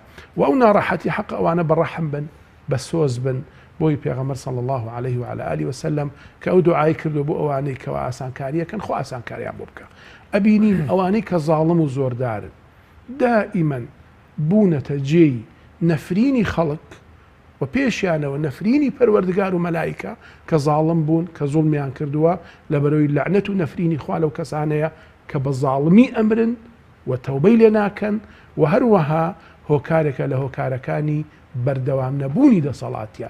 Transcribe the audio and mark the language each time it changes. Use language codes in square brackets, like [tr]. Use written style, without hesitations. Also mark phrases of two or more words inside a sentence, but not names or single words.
[ckb] و ئەو ناڕەحەتی حەق ئەوانە بەڕەحم بن بە سۆز بن بۆی پێغەمبەر [ar] صلی الله عليه وعلى آله وسلم [ckb] کە ئەو دوعای کردو بۆ ئەوانەی کەوا ئاسانکاریەکەن خۆ ئاسانکاریان بۆ بکە. ئەبینین ئەوانەی کە زاڵم و زۆردارن دائیمەن بوونەتە جێی نەفرینی خەڵک و پێشیانەوە نەفرینی پەروەردگار و مەلایکە کە زاڵم بوون کە زوڵمیان کردووە لە بەرەوەی لەعنەت و نەفرینی خوا لەو کەسانەیە کە بە زاڵمی ئەمرن و تەوبەی لێ ناکەن و هەروەها هۆکارێکە لە هۆکارەکانی بەردەوام نەبوونی دەسەڵاتیان.